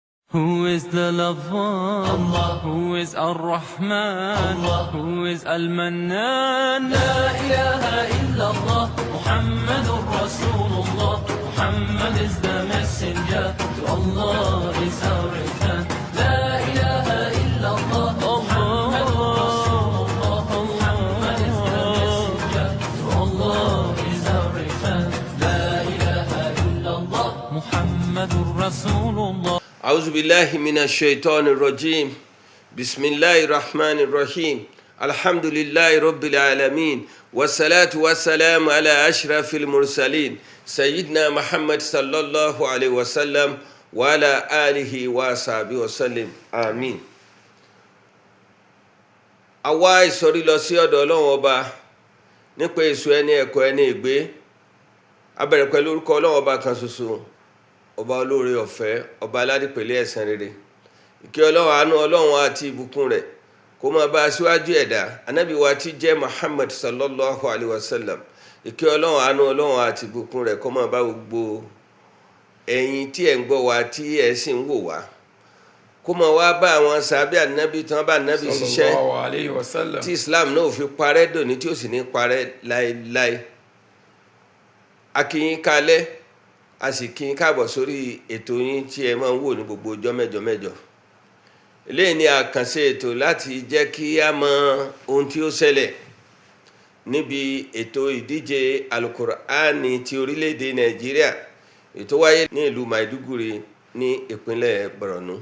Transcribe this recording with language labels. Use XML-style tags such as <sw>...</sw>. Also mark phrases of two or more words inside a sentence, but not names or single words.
<en>Who is the lover? Allah. Who is Ar-Rahman? Allah. Who is Al-Mannan?</en> <ar>لا إله إلا الله، محمد رسول الله.</ar> <en>Muhammad is the messenger, to Allah is our return.</en> <ar>لا إله إلا الله، محمد رسول الله.</ar> <en>Muhammad is the messenger, to Allah is our return.</en> <ar>لا إله إلا الله, محمد رسول الله. أعوذ بالله من الشيطان الرجيم بسم الله الرحمن الرحيم الحمد لله رب العالمين والصلاة والسلام على أشرف المرسلين سيدنا محمد صلى الله عليه وسلم وعلى آله وصحبه وسلم آمين.</ar> <yo>àwa ìsọ̀rí lọ sí ọ̀dọ̀ Ọlọ́run ọba nípa èso ẹni ẹ̀kọ́ ẹni ègbé. A bẹ̀rẹ̀ pẹ̀lú orúkọ Ọlọ́run ọba kan ṣoṣo, ọba olóore ọ̀fẹ́, ọba aládìpẹ̀lẹ́ ẹ̀san rere. Ìkẹ́ Ọlọ́run, àánú Ọlọ́run àti ìbùkún rẹ̀ kó máa bá aṣíwájú ẹ̀dá ànábì wa tí jẹ́ Muhammad</yo> <ar>صلى الله عليه وسلم.</ar> <yo>Ìkẹ́ Ọlọ́run, àánú Ọlọ́run àti ìbùkún rẹ̀ kó máa bá gbogbo ẹ̀yin tí ẹ̀ ń gbọ́ wa tí ẹ̀ sì ń wò wá, kó máa wá bá àwọn sàábé ànábì tí wọ́n bá ànábì ṣiṣẹ́</yo> <ar>صلى الله عليه وسلم,</ar> <yo>tí Islam náà ò fi parẹ́ dòní tí ó sì ní parẹ́ láéláé. A kí yín kalẹ́, a sì kí yín káàbọ̀ sórí ètò yín tí ẹ máa ń wò ní gbogbo ọjọ́ mẹ́jọ mẹ́jọ. Eléyìí ni àkànṣe ètò láti jẹ́ kí a mọ ohun tí ó ṣẹlẹ̀ níbi ètò ìdíje alukur'ani ti orílẹ̀-èdè Nàìjíríà ètò wáyé ní ìlú Maiduguri ní ìpínlẹ̀ Borno.</yo>